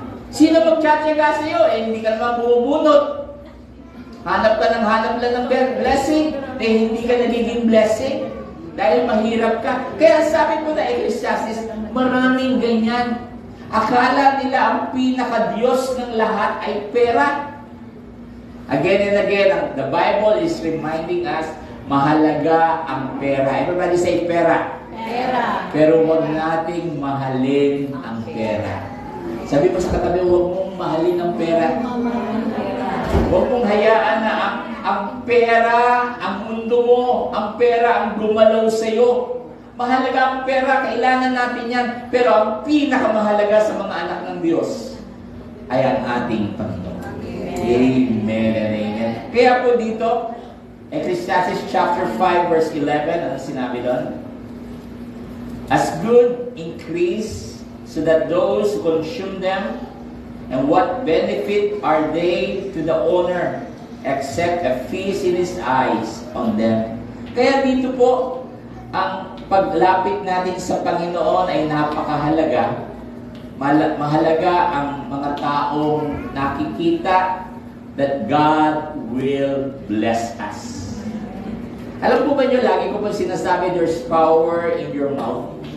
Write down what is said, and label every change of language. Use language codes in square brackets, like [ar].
[tl] Sino magtsatsaga sa'yo? Hindi ka naman bumubunot. Hanap ka ng hanap lang ng blessing, hindi ka nagiging blessing dahil mahirap ka. Kaya sabi ko na, Ecclesiastes, maraming ganyan. Akala nila ang pinaka-Diyos ng lahat ay pera. [en] Again and again, the Bible is reminding us, [tl] mahalaga ang pera. [en] Everybody say pera. [tl] Pera. Pero huwag nating mahalin ang pera. Sabi mo sa katabi, huwag mong mahalin ang pera. Huwag mong hayaan na ang pera, ang mundo mo, ang pera ang gumalaw sa'yo. Mahalaga ang pera, kailangan natin yan. Pero ang pinakamahalaga sa mga anak ng Diyos ay ang ating Panginoon. [en] Amen and amen. [tl] Kaya po dito, Ecclesiastes chapter 5 verse 11, ano sinabi doon? [en] As good increase, so that those who consume them, and what benefit are they to the owner, except a feast in his eyes on them. [tl] Kaya dito po, ang paglapit natin sa Panginoon ay napakahalaga. Mahalaga ang mga taong nakikita [en] that God will bless us. [tl] Alam po ba nyo, lagi ko po sinasabi, [en] there's power in your mouth.